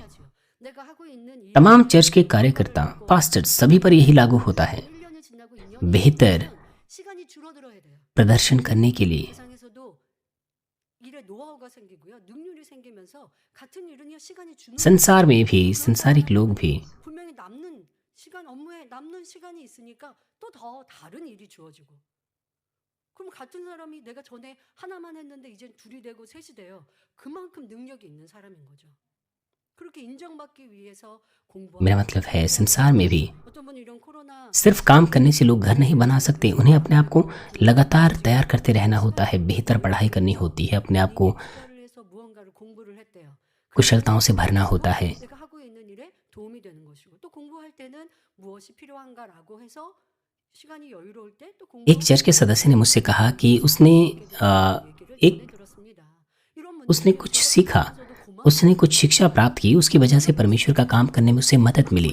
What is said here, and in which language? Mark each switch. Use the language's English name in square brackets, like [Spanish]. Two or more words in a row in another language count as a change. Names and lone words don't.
[Hindi] तमाम चर्च के कार्यकर्ता, पास्टर, सभी पर यही लागू होता है। बेहतर प्रदर्शन करने के लिए संसार में भी, संसारिक लोग भी [Korean] 그럼 같은 사람이 내가 전에 하나만 했는데 이젠 둘이 되고 셋이 돼요. 그만큼 능력이 있는 사람인 거죠. 그렇게 인정받기 위해서 [Hindi] मेरा मतलब है संसार में भी सिर्फ काम करने से लोग घर नहीं बना सकते। उन्हें अपने आप को लगातार तैयार करते रहना होता है, बेहतर पढ़ाई करनी होती है, अपने आप को कुशलताओं से भरना होता है। एक चर्च के सदस्य ने मुझसे कहा कि उसने कुछ सीखा, उसने कुछ शिक्षा प्राप्त की, उसकी वजह से परमेश्वर का काम करने में उसे मदद मिली।